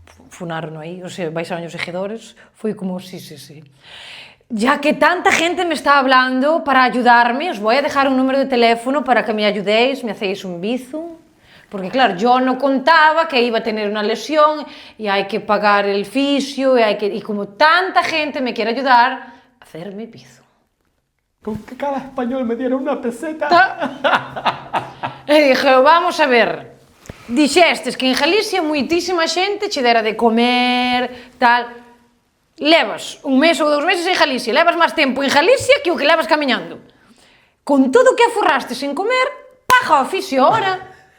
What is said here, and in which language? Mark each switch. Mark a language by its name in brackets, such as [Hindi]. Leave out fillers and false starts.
[Galician] Funaron aí, o sea, baixaron os seguidores, foi como, sí. [Spanish] Ya que tanta gente me está hablando para ayudarme, os voy a dejar un número de teléfono para que me ayudéis, me hacéis un bizum. Porque claro, yo no contaba que iba a tener una lesión y hay que pagar el fisio y como tanta gente me quiere ayudar, hacerme bizum. Con que cada español me diera una peseta. [Galician] E [Spanish] dije, vamos a ver, [Galician] dixestes que en Galicia moitísima xente che dera de comer, tal... Levas un mes ou 2 meses en Galicia, levas máis tempo en Galicia que o que levas camiñando. Con todo o que aforrastes en comer, paga o oficio ahora.